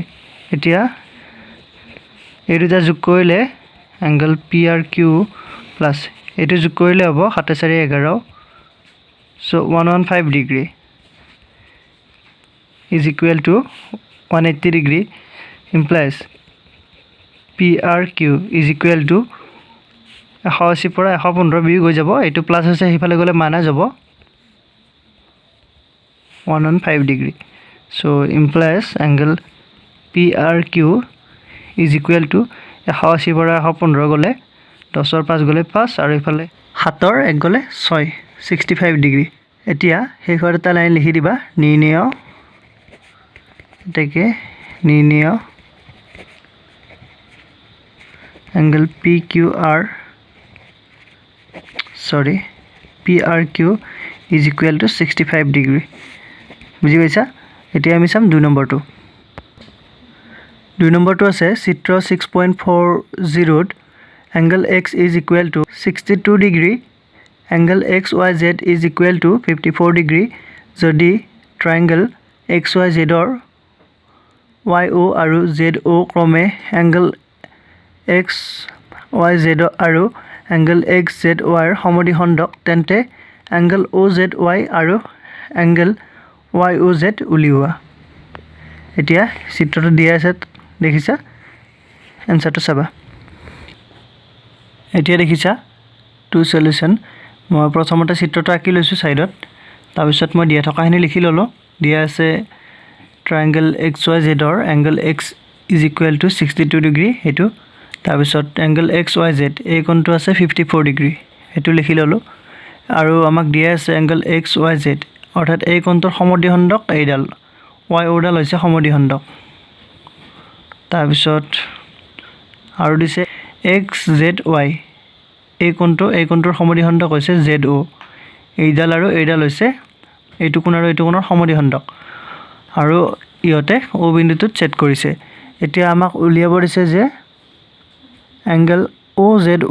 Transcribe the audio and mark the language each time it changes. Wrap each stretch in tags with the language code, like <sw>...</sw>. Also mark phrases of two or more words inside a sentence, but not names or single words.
<as>এতিয়া এই দুটা যোগ কৰিলে এংগল PRQ প্লাছ এইটো যোগ কৰিলে হ'ব 7 4 11,</as> <en>so 115 degree is equal to 180 degree. implies PRQ is equal to 180</en> <as>পৰা 115 বিয়োগ হৈ যাব এটো প্লাস আছে হিফালে গলে মাইনাস যাব</as> <en>115 degree so implies angle PRQ is equal to 180</en> <as>পৰা 115 গলে 10 ৰ 5 গলে 5 আৰু ইফালে 7 ৰ 1 গলে 6 65 degree এতিয়া হেইখৰ এটা লাইন লিখি দিবা নিৰ্ণয় এটাকে নিৰ্ণয়</as> <en>angle PRQ is equal to 65 degree</en> <as>বুজি পাইছা এতিয়া আমি চাম 2 নম্বৰটো 2 নম্বৰটো আছে চিত্ৰ 6.40</as> <en>angle x is equal to 62 degree angle xyz is equal to 54 degree যদি triangle xyz or yo আৰু zo ক্ৰমে angle</en> <as>xyz আৰু angle xzy ৰ সমদ্বিখণ্ডক তেন্তে</as> <en>angle ozy</en> <as>আৰু</as> <en>angle yoz</en> <as>উলিওৱা এতিয়া চিত্ৰটো দিয়া আছে দেখিছা এনসাৰটো চাবা এতিয়া দেখিছা</as> <en>to solution</en> <as>মই প্ৰথমতে চিত্ৰটো আঁকি লৈছো সাইডত তাৰ পিছত মই দিয়া থকাখিনি লিখি ললো দিয়া আছে</as> <en>triangle xyz</en> <as>ৰ</as> <en>angle x is equal to</en> <as>62 degree হেতু তাৰ পিছত</as> <en>angle xyz</en> <as>এই কোণটো আছে 54 degree হেতু লিখি ললো আৰু আমাক দিয়া আছে</as> <en>angle xyz</en> <as>অৰ্থাৎ এই কোণটোৰ সমদ্বিখণ্ডক এইডাল yo ডাল হৈছে সমদ্বিখণ্ডক তাৰ পিছত আৰু দিছে xzy এই কোণটোৰ সমদ্বিখণ্ডক হৈছে zo এইডাল আৰু এইডাল হৈছে এইটো কোণ আৰু এইটো কোণৰ সমদ্বিখণ্ডক আৰু ইহতে o বিন্দুটোত ছেদ কৰিছে এতিয়া আমাক উলিয়াব দিছে যে</as> <en>angle ozy</en>